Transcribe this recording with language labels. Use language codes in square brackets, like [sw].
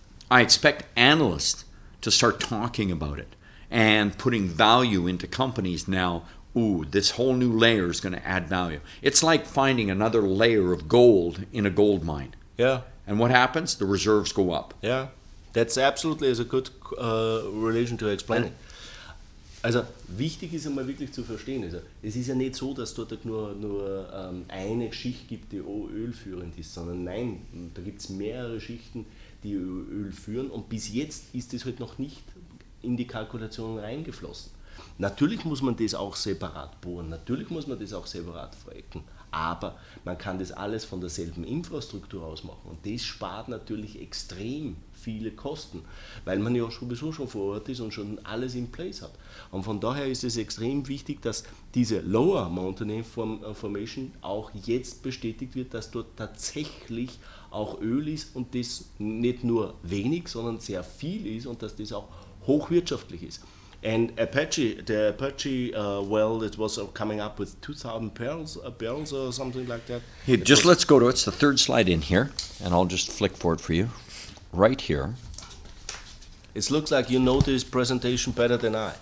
[en] I expect analysts to start talking about it and putting value into companies now. Ooh, this whole new layer is going to add value. It's like finding another layer of gold in a gold mine. Yeah. And what happens? The reserves go up. Yeah. That's absolutely a good relation to explain it. [de] Also wichtig ist einmal wirklich zu verstehen, also es ist ja nicht so, dass dort nur eine Schicht gibt, die ölführend ist, sondern nein, da gibt es mehrere Schichten, die Öl führen, und bis jetzt ist das halt noch nicht in die Kalkulation reingeflossen. Natürlich muss man das auch separat bohren, natürlich muss man das auch separat fracken, aber man kann das alles von derselben Infrastruktur aus machen, und das spart natürlich extrem viele Kosten, weil man ja sowieso schon vor Ort ist und schon alles in place hat. Und von daher ist es extrem wichtig, dass diese Lower Montney Formation auch jetzt bestätigt wird, dass dort tatsächlich auch Öl ist und das nicht nur wenig, sondern sehr viel ist und dass das auch hochwirtschaftlich ist. [en] And the Apache well, it was coming up with 2,000 barrels or something like that. Hey, let's go to it's the third slide in here, and I'll just flick for it for you, right here. It looks like you know this presentation better than I.